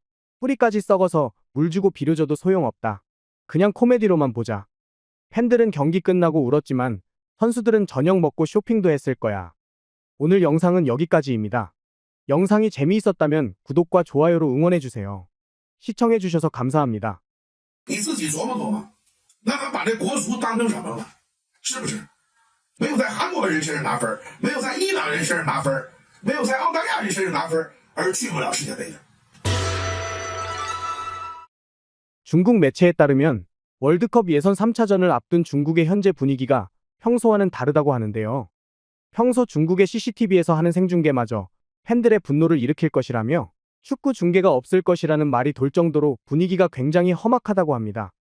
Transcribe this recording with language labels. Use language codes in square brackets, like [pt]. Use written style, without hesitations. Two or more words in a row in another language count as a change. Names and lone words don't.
[ko] 뿌리까지 썩어서 물 주고 비료 줘도 소용없다. 그냥 코미디로만 보자. 팬들은 경기 끝나고 울었지만 선수들은 저녁 먹고 쇼핑도 했을 거야. 오늘 영상은 여기까지입니다. 영상이 재미있었다면 구독과 좋아요로 응원해주세요. 시청해주셔서 감사합니다. [zh] 你自己琢磨琢磨，那他把这国足当成什么了？是不是？没有在韩国人身上拿分，没有在伊朗人身上拿分，没有在澳大利亚人身上拿分，而去不了世界杯的。 [ko] 중국 매체에 따르면 월드컵 예선 3차전을 앞둔 중국의 현재 분위기가 평소와는 다르다고 하는데요. 평소 중국의 CCTV에서 하는 생중계마저 팬들의 분노를 일으킬 것이라며 축구 중계가 없을 것이라는 말이 돌 정도로 분위기가 굉장히 험악하다고 합니다.